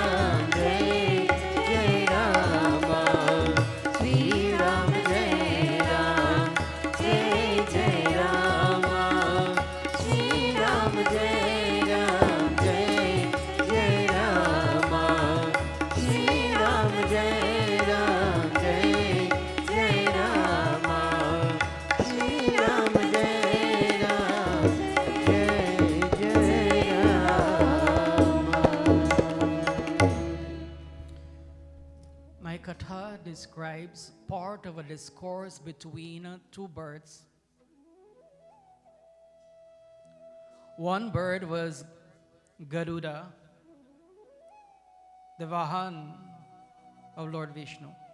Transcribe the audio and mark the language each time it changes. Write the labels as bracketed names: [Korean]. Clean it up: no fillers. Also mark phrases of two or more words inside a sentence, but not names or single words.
[Hindi] राम श्री राम जय राम श्री राम जय राम श्री राम जय राम जय राम श्री राम जय राम जय राम। [English] My katha describes part of a discourse between two birds. One bird was Garuda, the Vahan of Lord Vishnu.